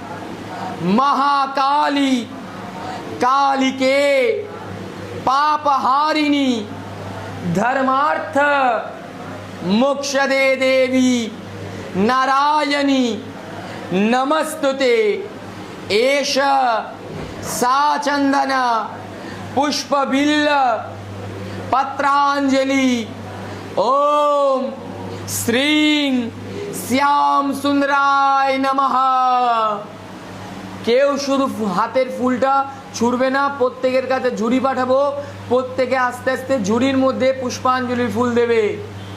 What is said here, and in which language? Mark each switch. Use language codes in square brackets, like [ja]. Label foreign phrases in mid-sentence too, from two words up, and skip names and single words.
[sa] महाकाली कालिके पापहारिणी धर्मार्थ मोक्षदे देवी नारायणी नमस्तुते एष सा चंदन पुष्प बिल्ल पत्रांजलि ओम श्रीं श्याम सुंदराय नमः। [bn] কেউ শুধু হাতের ফুলটা ছুঁড়বে না, প্রত্যেকের কাছে ঝুড়ি পাঠাবো, প্রত্যেকে আস্তে আস্তে ঝুড়ির মধ্যে পুষ্পাঞ্জলির ফুল দেবে।